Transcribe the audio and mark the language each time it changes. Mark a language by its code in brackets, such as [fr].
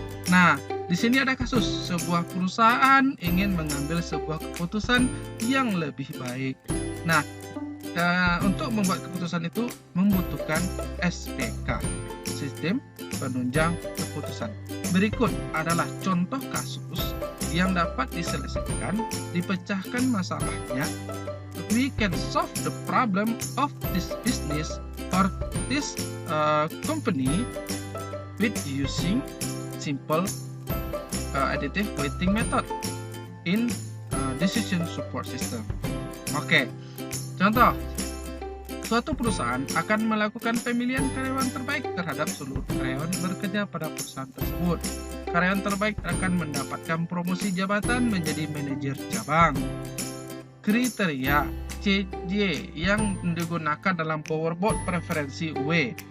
[id] Nah, di sini ada kasus sebuah perusahaan ingin mengambil sebuah keputusan yang lebih baik. Nah, untuk membuat keputusan itu membutuhkan SPK, sistem penunjang keputusan. Berikut adalah contoh kasus yang dapat diselesaikan, dipecahkan masalahnya. [en] We can solve the problem of this business or this company with using simple additive weighting method in decision support system. [id] Oke, contoh. Suatu perusahaan akan melakukan pemilihan karyawan terbaik terhadap seluruh karyawan bekerja pada perusahaan tersebut. Karyawan terbaik akan mendapatkan promosi jabatan menjadi manajer cabang. Kriteria CJ yang digunakan dalam powerboard preferensi W.